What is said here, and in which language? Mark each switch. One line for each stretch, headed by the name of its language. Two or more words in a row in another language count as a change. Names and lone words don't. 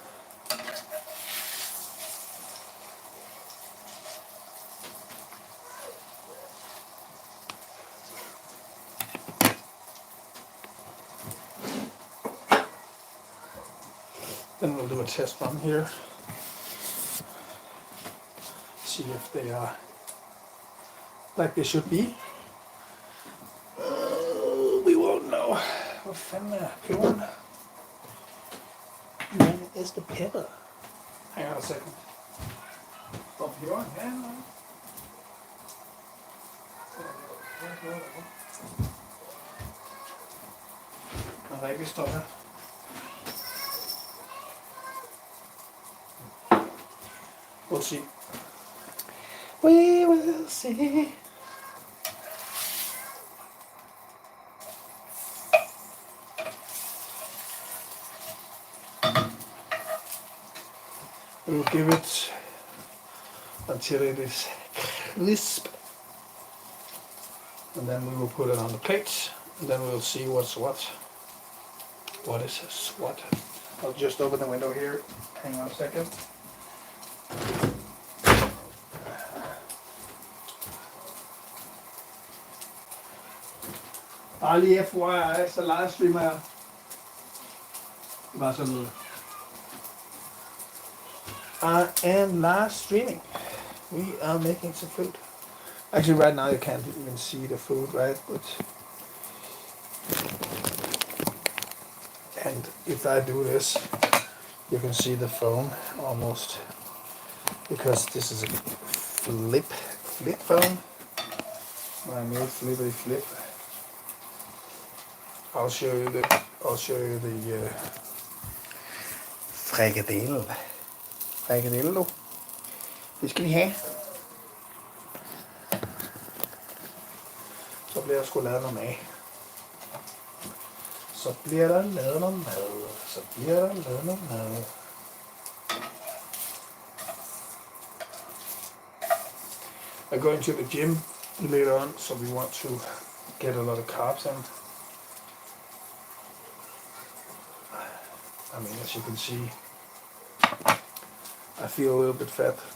English: Then we'll do a test run here. See if they are like they should be. We won't know.
Danish: Hvad fanden er peberen?
English: Where is the pepper? Hang on a second.
Danish: Hvor peberen? Ja, no. Den rigtig står her.
English: We'll see. We will see. We'll give it until it is crisp, and then we will put it on the plate, and then we'll see what's what. What is what? I'll just open the window here. Hang on a second.
Danish: Bare lige FYI, så livestreamer jeg. Bare sådan noget.
English: I am live streaming. We are making some food. Actually, right now you can't even see the food, right? But and if I do this, you can see the phone almost, because this is a flip phone. My new flippity flip. I'll show you the frikadelle.
Danish: Frikadelle, du. Det skal vi have. bliver sgu lavet noget mad. Så bliver der lavet noget mad. Så bliver der lavet noget mad.
English: I'm going to the gym later on, so we want to get a lot of carbs in. I mean, as you can see, I feel a little bit fat.